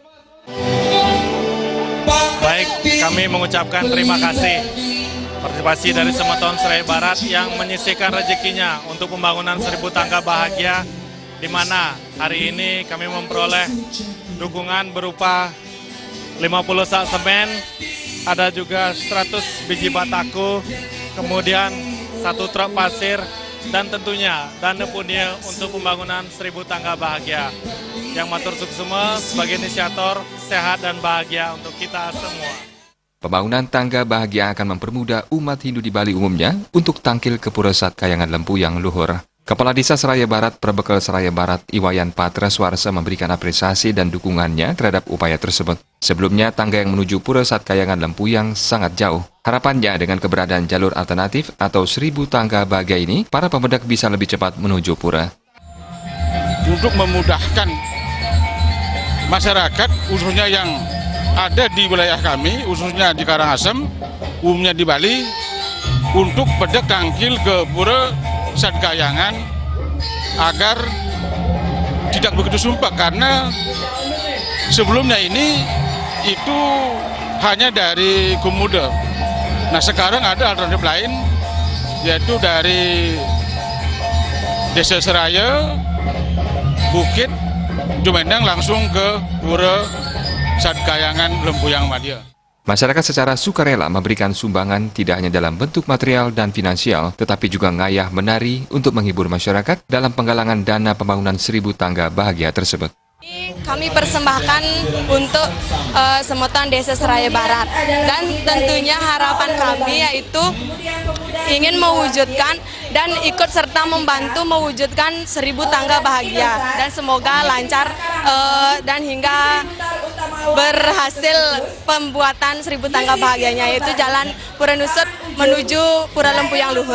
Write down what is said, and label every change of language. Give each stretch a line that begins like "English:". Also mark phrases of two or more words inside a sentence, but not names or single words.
Indonesian: Baik, kami mengucapkan terima kasih partisipasi dari Semeton Seraya Barat yang menyisihkan rezekinya untuk pembangunan 1000 tangga bahagia, di mana hari ini kami memperoleh dukungan berupa 50 sak semen, ada juga 100 biji batako, kemudian 1 truk pasir, dan tentunya dana punya untuk pembangunan 1000 tangga bahagia. Yang
Balinese: matur suksema
Indonesian: sebagai inisiator, sehat dan bahagia untuk kita semua. Pembangunan tangga bahagia akan mempermudah umat Hindu di Bali umumnya untuk tangkil ke Pura Satkayangan Lempuyang Luhur. Kepala Desa Seraya Barat, Perbekal Seraya Barat, Iwayan Patra Swarsa memberikan apresiasi dan dukungannya terhadap upaya tersebut. Sebelumnya, tangga yang menuju Pura Satkayangan Lempuyang sangat jauh. Harapannya dengan keberadaan jalur alternatif atau 1000 tangga bahagia ini, para pemudik bisa lebih cepat menuju Pura. Untuk memudahkan masyarakat, khususnya yang ada di wilayah kami, khususnya di Karangasem, umumnya di Bali, untuk
Balinese: pedek tangkil
Indonesian: ke Pura Satkayangan agar tidak begitu sumpah, karena sebelumnya ini itu hanya dari Komodo. Nah, sekarang ada alternatif lain, yaitu dari Desa Seraya, Bukit, Jumendang langsung ke Pura Satkayangan Lempuyang Madya. Masyarakat secara sukarela memberikan sumbangan tidak hanya dalam bentuk material dan finansial, tetapi juga ngayah menari untuk menghibur masyarakat dalam penggalangan dana pembangunan 1000 tangga bahagia tersebut. Kami persembahkan untuk Semeton Desa Seraya Barat, dan tentunya harapan kami yaitu ingin mewujudkan dan ikut serta membantu mewujudkan 1000 tangga bahagia, dan semoga lancar dan hingga berhasil pembuatan 1000 tangga bahagianya, yaitu jalan Pura Nusut menuju Pura Lempuyang Luhur.